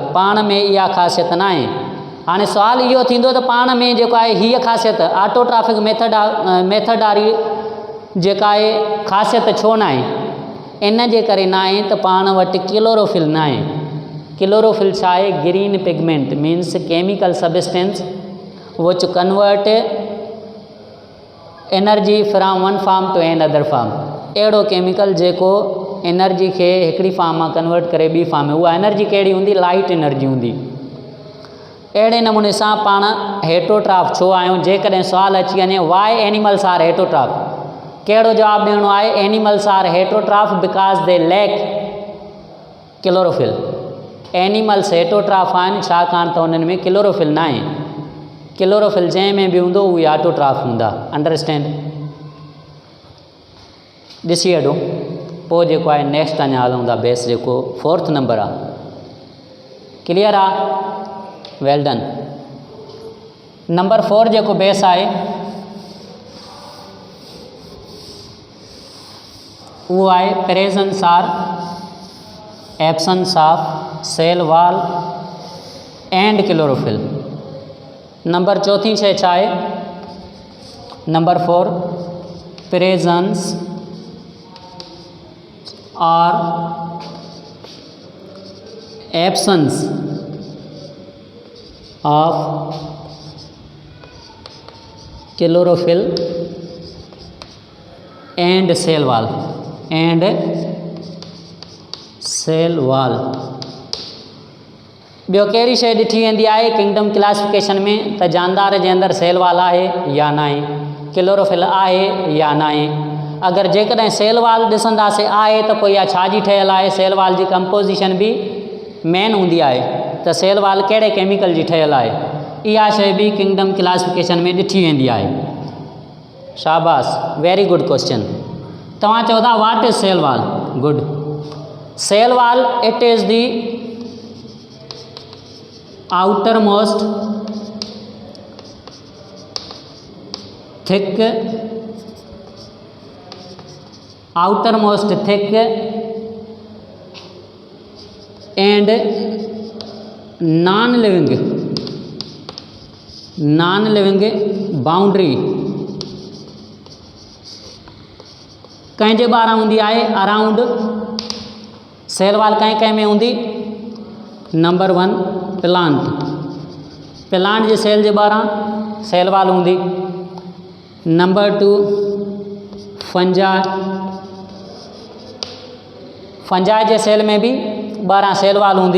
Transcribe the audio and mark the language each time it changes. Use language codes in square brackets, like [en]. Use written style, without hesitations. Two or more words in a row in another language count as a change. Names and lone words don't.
[sd] पाण में इहा ख़ासियत न आहे। हाणे सुवालु इहो थींदो त पाण में जेको आहे हीअ ख़ासियत [en] autotrophic method [sd] वारी जेका आहे ख़ासियत छो न आहे? इन जे करे न आहे त पाण वटि क्लोरोफिल न आहे। क्लोरोफिल छा आहे? [en] green pigment means chemical substance which convert energy from one form to another form. [sd] अहिड़ो केमिकल जेको एनर्जी खे हिकिड़ी फॉर्म मां कन्वर्ट करे ॿी फॉर्म में। उहा एनर्जी कहिड़ी हूंदी? [en] light energy [sd] हूंदी। अहिड़े नमूने सां पाण हेट्रोट्राफ छो आहियूं? जेकॾहिं सुवालु अची वञे [en] why animals are heterotroph, [sd] कहिड़ो जवाबु ॾियणो आहे? [en] animals are heterotroph because they lack chlorophyll. [sd] एनिमल्स हेट्रोट्राफ आहिनि छाकाणि त उन्हनि में क्लोरोफिल न आहे। क्लोरोफिल जंहिं में बि हूंदो उहे ऑटोट्राफ हूंदा। अंडरस्टैंड? ॾिसी वठो। पोइ जेको आहे नेक्स्ट अञा हलूं था बेस जेको 4th नंबर आहे। क्लियर आहे? [en] well done. नंबर 4 जेको बेस आहे उहो आहे presence or absence of cell wall and chlorophyll. [sd] नंबर 4 शइ छा आहे? [en] number 4 presence or absence of chlorophyll and cell wall. and cell wall. [sd] ॿियो कहिड़ी शइ ॾिठी वेंदी आहे [en] kingdom classification [sd] में त जानदार जे अंदरि [en] cell wall [sd] आहे या न आहे, क्लोरोफिल आहे या न आहे। अगरि जेकॾहिं [en] cell wall [sd] ॾिसंदासीं आहे त पोइ इहा छाजी ठहियलु आहे, [en] cell wall [sd] जी कंपोज़िशन बि मेन हूंदी आहे त [en] cell wall [sd] कहिड़े केमिकल जी ठहियलु आहे, इहा शइ बि [en] kingdom classification [sd] में ॾिठी वेंदी आहे। [en] शाबाश, very good question. [sd] तव्हां चओ था [en] what is cell wall? good. cell wall it is the outermost thick and non-living boundary [sd] कंहिंजे ॿाहिरां हूंदी आहे [en] अराउंड। cell wall [sd] कंहिं में हूंदी? नंबर 1 प्लांट जे सेल जे ॿाहिरां [en] cell wall [sd] हूंदी। नंबर 2 फंजाई जे सेल में बि ॿाहिरां [en] cell wall [sd] हूंदी।